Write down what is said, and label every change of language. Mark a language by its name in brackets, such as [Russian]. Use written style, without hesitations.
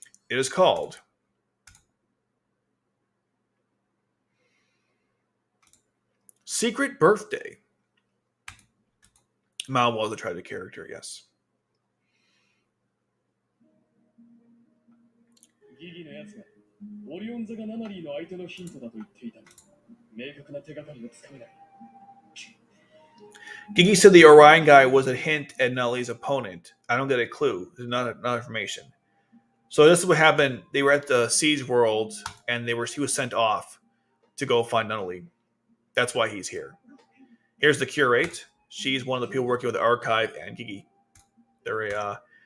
[English] It is called Secret Birthday. Mao was a tragic character, yes. [Japanese] ギギのやつがオリオン座がナナリーの相手のヒントだと言っていたが、明確な手がかりがつかめない。 [English] Gigi said the Orion guy was a hint at Nully's opponent. I don't get a clue. There's not information. So this is what happened. They were at the Siege World, and he was sent off to go find Nully. That's why he's here. Here's the curate. She's one of the people working with the archive and Gigi. They're